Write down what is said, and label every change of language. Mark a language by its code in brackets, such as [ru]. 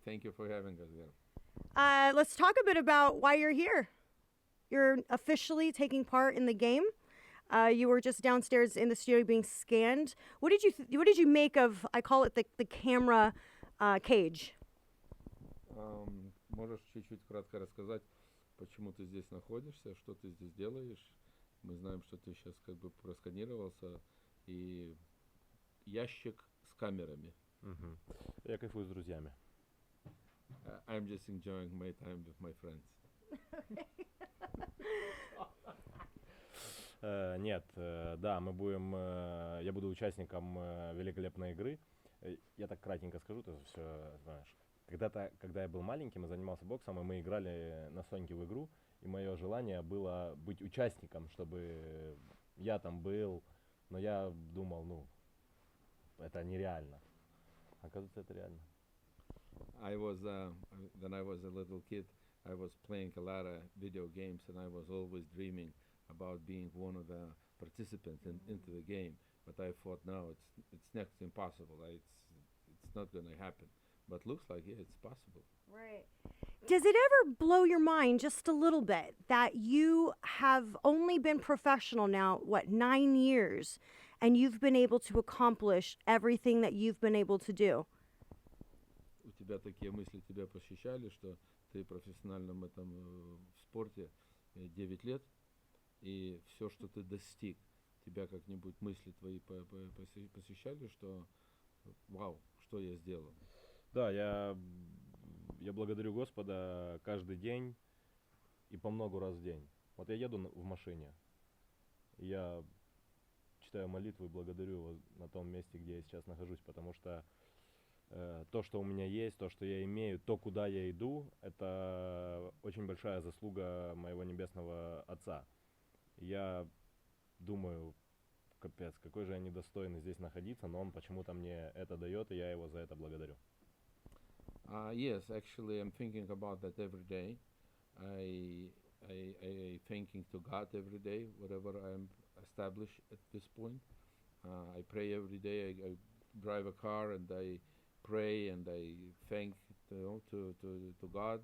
[en] Thank you for having us here. Let's talk a bit about why you're here. You're officially taking part in the game. You were just downstairs in the studio being scanned. What did you make of, I call it the camera cage? [ru] Можешь чуть-чуть кратко рассказать, почему ты здесь находишься, что ты здесь делаешь? Мы знаем, что ты сейчас как бы просканировался, и ящик с камерами. Я кайфую с друзьями. [en] I'm just enjoying my time with my friends. [ru] Нет, да, мы будем, я буду участником великолепной игры. Я так кратенько скажу, ты все знаешь. Когда-то, когда я был маленьким и занимался боксом, и мы играли на Соньке в игру, и мое желание было быть участником, чтобы я там был, но я думал, это нереально. Оказывается, это реально. [en] When I was a little kid, I was playing a lot of video games, and I was always dreaming about being one of the participants into the game. But I thought, no, it's next to impossible. It's not going to happen. But looks like, yeah, it's possible. Right. Does it ever blow your mind just a little bit that you have only been professional now, 9 years, and you've been able to accomplish everything that you've been able to do? [ru] У тебя такие мысли тебя посещали, что ты в профессиональном этом спорте 9 лет, и все, что ты достиг, тебя как-нибудь мысли твои посещали, что вау, что я сделал? Да, я благодарю Господа каждый день и по много раз в день. Вот я еду в машине, я читаю молитву и благодарю его на том месте, где я сейчас нахожусь, потому что то, что у меня есть, то, что я имею, то, куда я иду, это очень большая заслуга моего небесного Отца. Я думаю, капец, какой же я недостойный здесь находиться, но он почему-то мне это дает, и я его за это благодарю. [en] Yes, actually, I'm thinking about that every day. I thanking to God every day, whatever I'm established at this point. I pray every day. I drive a car and I pray and I thank to God.